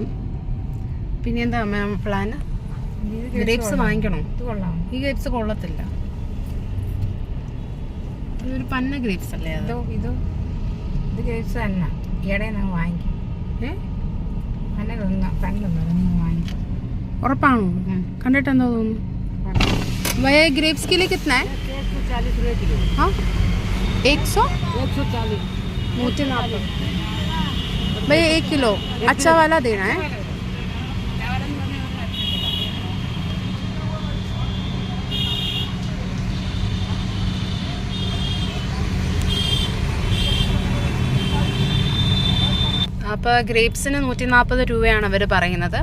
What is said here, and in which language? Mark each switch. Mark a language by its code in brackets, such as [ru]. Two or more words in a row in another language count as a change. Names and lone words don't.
[ml] പിന്നെ എന്താ പ്ലാൻ? ഗ്രേപ്സ് വാങ്ങിക്കണോ? ഇത് കൊള്ളാം. ഈ ഗ്രേപ്സ് കൊള്ളത്തില്ല, ഇതൊരു പന്ന ഗ്രേപ്സ് അല്ലേ അത്? ഇത് ഗ്രേപ്സ് തന്നെ ഈയിടെ ഞാൻ വാങ്ങിക്കും. പന്നൊന്നും നീ വാങ്ങിക്കും. ഉറപ്പാണോ? കണ്ടിട്ട് എന്താ തോന്നുന്നു? [hi] भैया ग्रेप्स के लिए कितना है? 140 रुपये किलो। हाँ 100 140 140 भैया 1 किलो अच्छा वाला देना है. [ml] അപ്പോൾ ഗ്രേപ്സിന് 140 രൂപയാണ് അവർ പറയുന്നത്.